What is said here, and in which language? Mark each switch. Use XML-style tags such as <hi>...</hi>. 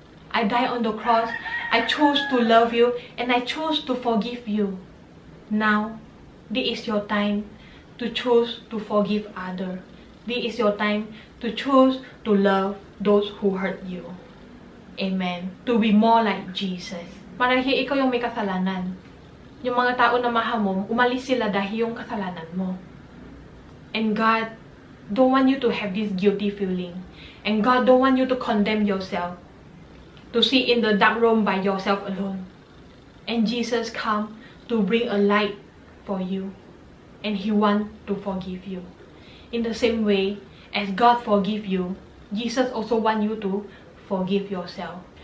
<en>I died on the cross. I chose to love you and I chose to forgive you. Now, this is your time to choose to forgive others. This is your time to choose to love those who hurt you. Amen. To be more like Jesus.</en> <tl>Marahil ikaw yung may kasalanan. Yung mga tao na mahal mo, umalis sila dahil yung kasalanan mo.</tl> <en>And God don't want you to have this guilty feeling. And God don't want you to condemn yourself. To sit in the dark room by yourself alone. And Jesus come to bring a light for you. And He want to forgive you. In the same way as God forgive you, Jesus also want you to forgive yourself.</en>